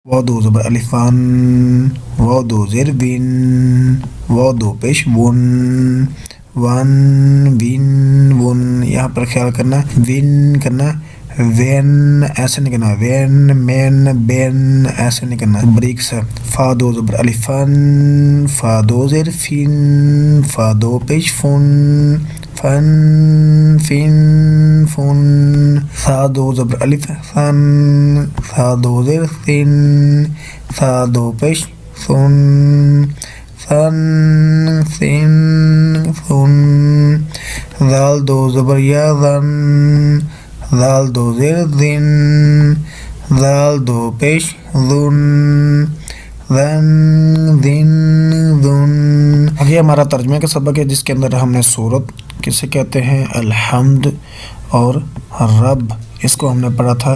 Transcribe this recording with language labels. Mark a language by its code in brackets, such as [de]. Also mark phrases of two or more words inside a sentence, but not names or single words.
[ur] وادو زبر الفان، وادو زیر وین، وادو پیش ون، ون وین ون، یہاں پر خیال کرنا وین کرنا، وین ایسے نہیں کرنا، وین مین بین ایسے نہیں کرنا، بریک سے فادو زبر الفان، فادو زیر فین، فادو پیش فون، فن فین فون، ثادو زبر الف ثن، ثادو زیر ثن، ثادو پیش ثن، ثن ثن ثن، ذال دو زبر یا ذن، ذال دو زیر ذن، ذال دو پیش ذن، ذن ذن ذن۔ آگے ہمارا ترجمے کا سبق ہے جس کے اندر ہم نے سورت کسے کہتے ہیں الحمد اور رب، اس کو ہم نے پڑھا تھا۔